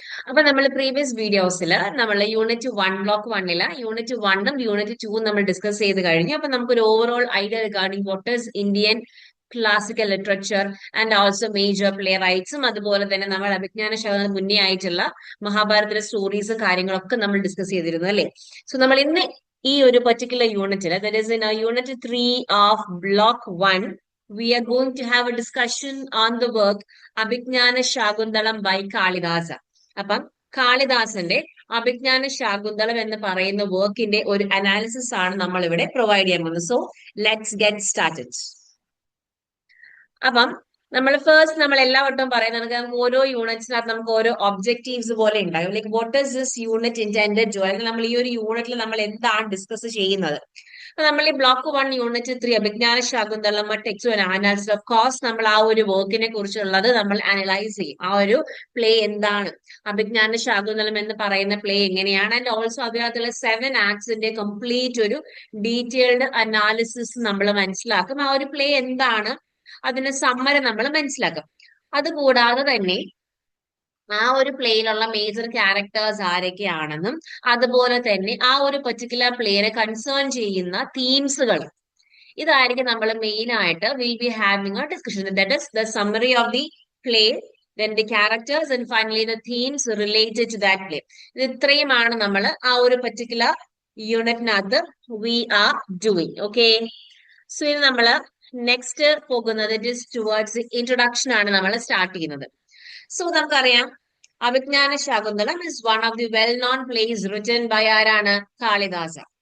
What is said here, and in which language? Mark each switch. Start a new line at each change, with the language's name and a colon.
Malayalam: അപ്പൊ നമ്മൾ പ്രീവിയസ് വീഡിയോസിൽ നമ്മൾ യൂണിറ്റ് 1 ബ്ലോക്ക് 1 യൂണിറ്റ് 1ഉം യൂണിറ്റ് 2ഉം നമ്മൾ ഡിസ്കസ് ചെയ്ത് കഴിഞ്ഞു. അപ്പൊ നമുക്കൊരു overall idea
English: regarding what is Indian classical literature and also
Malayalam: major play റൈറ്റ്സും അതുപോലെ തന്നെ നമ്മൾ അഭിജ്ഞാന ശാഖ മുന്നേ ആയിട്ടുള്ള മഹാഭാരതത്തിലെ സ്റ്റോറീസും കാര്യങ്ങളൊക്കെ നമ്മൾ ഡിസ്കസ് ചെയ്തിരുന്നു അല്ലേ. സോ നമ്മൾ ഇന്ന് ഈ ഒരു പെർട്ടിക്കുലർ യൂണിറ്റിൽ
English: That is in unit 3 of block 1 we are going to have a discussion on the work Abhignana Shakuntalam by Kalidasa.
Malayalam: അപ്പം കാളിദാസന്റെ അഭിജ്ഞാന ശാകുന്തളം എന്ന് പറയുന്ന വർക്കിന്റെ ഒരു അനാലിസിസ് ആണ് നമ്മൾ ഇവിടെ പ്രൊവൈഡ് ചെയ്യാൻ പോകുന്നത്.
English: So let's get started.
Malayalam: അപ്പം നമ്മൾ ഫസ്റ്റ് നമ്മൾ എല്ലാ വട്ടവും പറയുന്നത് നമുക്ക് ഓരോ യൂണിറ്റ്സിനകത്ത് നമുക്ക് ഓരോ ഒബ്ജക്റ്റീവ്സ് പോലെ ഉണ്ടാകും.
English: like what is this unit intended to,
Malayalam: അല്ലെങ്കിൽ നമ്മൾ ഈ ഒരു യൂണിറ്റിൽ നമ്മൾ എന്താണ് ഡിസ്കസ് ചെയ്യുന്നത്. നമ്മൾ ഈ block 1 unit 3 Abhijnana Shakuntalam text analysis of course നമ്മൾ ആ ഒരു വർക്കിനെ കുറിച്ചുള്ളത് നമ്മൾ അനലൈസ് ചെയ്യും. ആ ഒരു പ്ലേ എന്താണ്, അഭിജ്ഞാന ശാകുന്തളം എന്ന് പറയുന്ന പ്ലേ എങ്ങനെയാണ്, ആൻഡ് ഓൾസോ അതിനകത്തുള്ള 7 ആക്ട്സിന്റെ കംപ്ലീറ്റ് ഒരു ഡീറ്റെയിൽഡ് അനാലിസിസ് നമ്മൾ മനസ്സിലാക്കും. ആ ഒരു പ്ലേ എന്താണ്, അതിന്റെ സമ്മറി നമ്മൾ മനസ്സിലാക്കും. അതുകൂടാതെ തന്നെ ആ ഒരു പ്ലേയിലുള്ള മേജർ ക്യാരക്ടേഴ്സ് ആരൊക്കെയാണെന്നും അതുപോലെ തന്നെ ആ ഒരു പെർട്ടിക്കുലർ പ്ലേയെ കൺസേൺ ചെയ്യുന്ന തീംസുകൾ ഇതായിരിക്കും നമ്മൾ മെയിൻ ആയിട്ട്
English: Will be having a discussion. That is the summary of the play, then the characters and finally the themes related to that play.
Malayalam: ഇത് ഇത്രയുമാണ് നമ്മൾ ആ ഒരു particular യൂണിറ്റിനകത്ത്
English: We are doing.
Malayalam: Okay, so ഇത് നമ്മൾ നെക്സ്റ്റ് പോകുന്നത്
English: it is towards introduction
Malayalam: ആണ് നമ്മൾ സ്റ്റാർട്ട് ചെയ്യുന്നത്.
English: so
Malayalam: നമുക്കറിയാം
English: Abhijnana Shakuntalam is one of the well known plays written by
Malayalam: ആരാണ്,
English: Kalidasa.